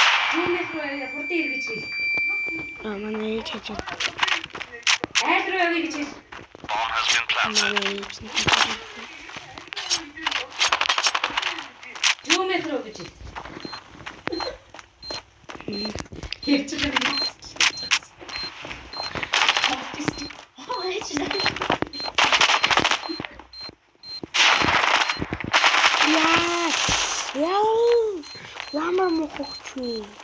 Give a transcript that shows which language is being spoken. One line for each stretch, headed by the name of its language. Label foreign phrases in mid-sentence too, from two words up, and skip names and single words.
Mongolian: Түүнийх рүү явъя хурдан ир гэж хэлээ. Манай ээж хийж байна. Айл руу явъя гэж хэлээ.
English: Bomb has been planted.
Mongolian: Түүнийх рүү гэж хэлээ. Ярьж байгаа юм. Ямар мохогч вэ?